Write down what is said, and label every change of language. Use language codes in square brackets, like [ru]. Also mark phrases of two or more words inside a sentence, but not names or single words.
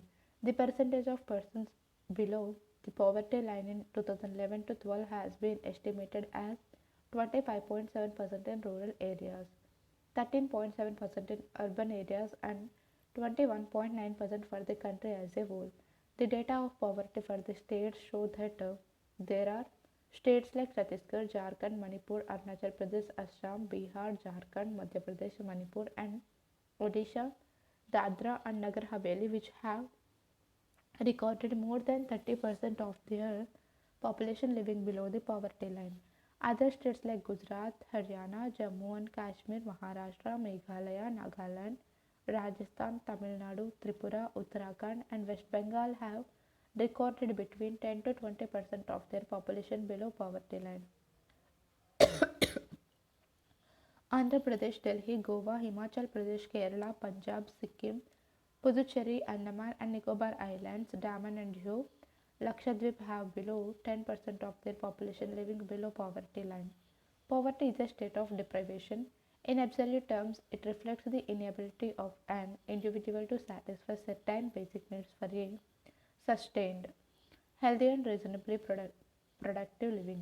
[en] The percentage of persons below the poverty line in 2011 to 12 has been estimated as 25.7% in rural areas, 13.7% in urban areas, and 21.9% for the country as a whole. The data of poverty for the states show that there are states like Chhattisgarh, Jharkhand, Manipur, Arunachal Pradesh, Assam, Bihar, Jharkhand, Madhya Pradesh, Manipur, and Odisha, Dadra and Nagar Haveli, which have recorded more than 30% of their population living below the poverty line. Other states like Gujarat, Haryana, Jammu and Kashmir, Maharashtra, Meghalaya, Nagaland, Rajasthan, Tamil Nadu, Tripura, Uttarakhand, and West Bengal have recorded between 10 to 20% of their population below poverty line. Andhra Pradesh, Delhi, Goa, Himachal Pradesh, Kerala, Punjab, Sikkim, Puducherry, Andaman and Nicobar Islands, Daman and Diu, Lakshadweep have below 10% of their population living below poverty line. Poverty is a state of deprivation. In absolute terms, it reflects the inability of an individual to satisfy certain basic needs for a sustained, healthy, and reasonably productive living.